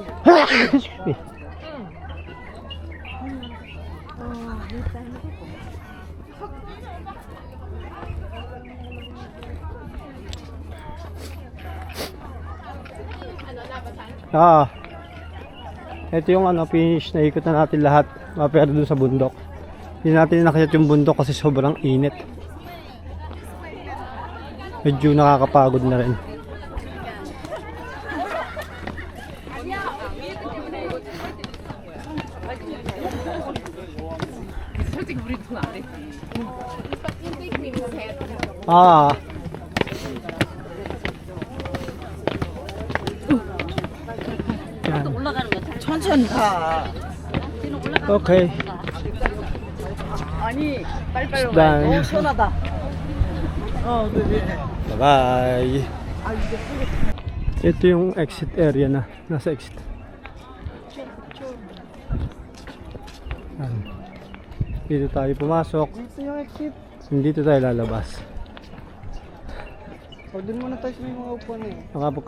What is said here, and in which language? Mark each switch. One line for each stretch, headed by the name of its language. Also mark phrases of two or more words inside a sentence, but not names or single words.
English: Excuse me. Ah.
Filipino: Ito yung ano, finish na ikot na natin lahat. Mapera dun sa bundok. Hindi natin nakita yung bundok kasi sobrang init. Medyo nakakapagod na rin. Ah.
Korean: 천천히 가.
English: Okay.
Korean: 아니, 빨리빨리
English: It's done.
Korean: 시원하다. 네.
Filipino: Bye-bye. Ito yung exit area na. Nasa exit. Yan. Dito tayo pumasok. Gusto yung exit. Dito tayo lalabas. O, dun muna tayo sa may mga upuan eh.